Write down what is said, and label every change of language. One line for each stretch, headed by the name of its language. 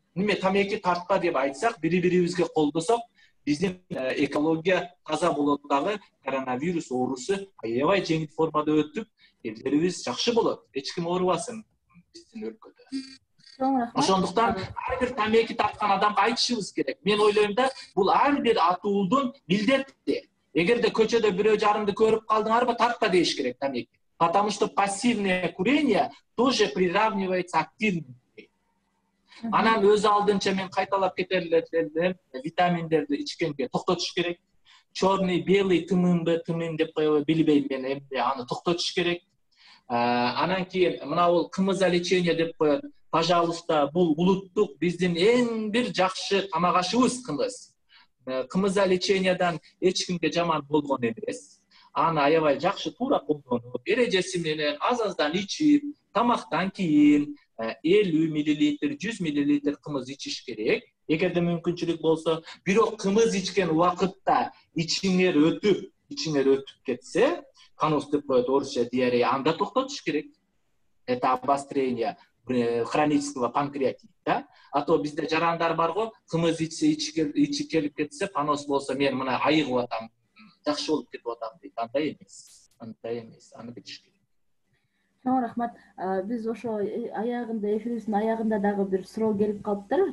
Kyrgyz: Неме тамеки тартпа деп айтсак, бири-бирибизге колдосок, биздин экология таза болот дагы, коронавирус оорусу аябай жеңил формада өтүп, элдерибиз жакшы болот. Эч ким оорубасын биздин өлкөдө. Ошондуктан ар бир тамеки тарткан адамга айтышыбыз керек. Мен ойлойм да, бул ар бир атуудун милдети. Эгерде көчөдө бирөө жарымды көрүп калдыңарбы, тартпа дейиш керек тамеки.
Russian: Потому что пассивное курение тоже приравнивается к активному.
Kyrgyz: Анан өз алдынча мен кайталап кетерлерден витаминдерди ичкенге токтотуш керек. Чорный, белый тымын деп коебу билбейм мен, эмне аны токтотуш керек. Анан кийин мына бул кымыза лечение деп коет. Пожалуйста, бул улуттук биздин эң бир жакшы тамак ашыбыз кымыз. Кымыза лечениядан эч кимге жаман болгон эмес. Аны аябай жакшы туура колдонуп, эрежеси менен аз-аздан ичип, тамактан кийин 50 мл, 100 мл кымыз ичиш керек. Эгерде мүмкүнчүлүк болсо, бирок кымыз ичкен убакытта ичиңер өтүп кетсе, панус деп коет орусча диарея, анда токтотуш керек.
Russian: Это обострение хронического панкреатита. А то
Kyrgyz: bizde жарандар бар го, кымыз ичи келип кетсе, панос болсо, мен мына айыгып атам, жакшы болуп кетип атам дейт. Андай эмес. Аны билиш керек. Чоң рахмат. Биз ошо аягында, эфирибиздин аягында дагы бир суроо келип калыптыр.